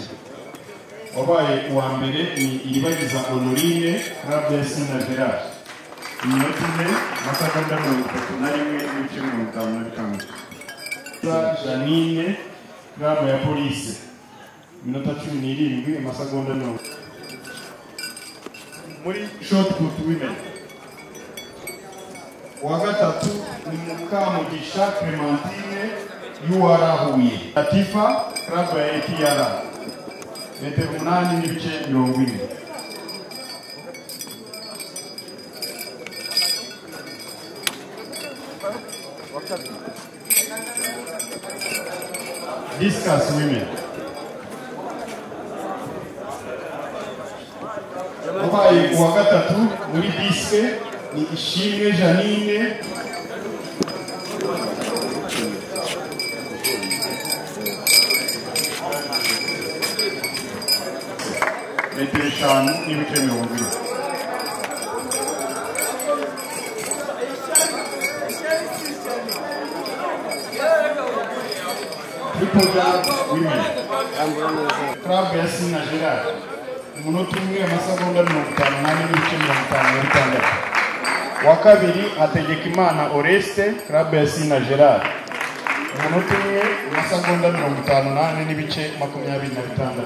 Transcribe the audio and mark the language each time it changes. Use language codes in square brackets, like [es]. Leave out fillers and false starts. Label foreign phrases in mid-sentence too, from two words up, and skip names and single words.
[rw] Wabaye uwa mbere ni Iribagiza Honorine Club ya Asina Gerard minota 4 amasegonda 31 n'ibice 55. Janine Club ya Police minota 17 amasegonda 90. Muri [en] short put women [rw] uwa gatatu ni Mukamugisha Clementine Yuwarahuye Latifa Club ya APR metero 8 n'ibice 40. [en] Discuss women. [rw] Wabaye uwa gatatu muri disque ni Ishimwe Janine metero 5 n'ibice 20. [en] Triple jump women. [rw] Club ya Asina Gerard umunota umwe amasegonda 58 n'ibice 56. Wa kabiri Hategekimana Oreste Club ya Asina Gerard umunota umwe amasegonda 58 n'ibice 26.